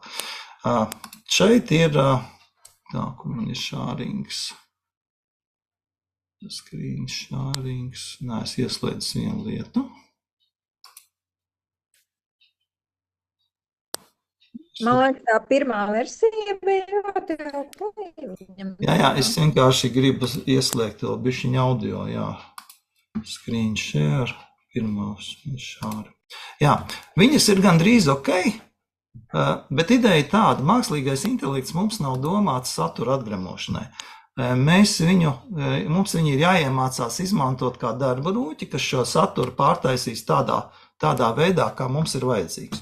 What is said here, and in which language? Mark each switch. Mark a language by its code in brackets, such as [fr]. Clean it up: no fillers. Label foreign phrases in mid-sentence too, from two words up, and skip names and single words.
[lv] Šeit ir, kur man ir šārings, [en] screen šārings, [lv] es ieslēdzu vienu lietu. Man liekas, tā pirmā versija bija ļoti ok. Jā, es vienkārši gribu ieslēgt vēl bišķiņu audio, [en] Screen share, [lv] pirmās šāri. Viņas ir gandrīz ok, bet ideja tāda, mākslīgais intelekts mums nav domāts satura atgremošanai. Mums viņu ir jāiemācās izmantot kā darba rūķi, kas šo saturu pārtaisīs tādā veidā, kā mums ir vajadzīgs.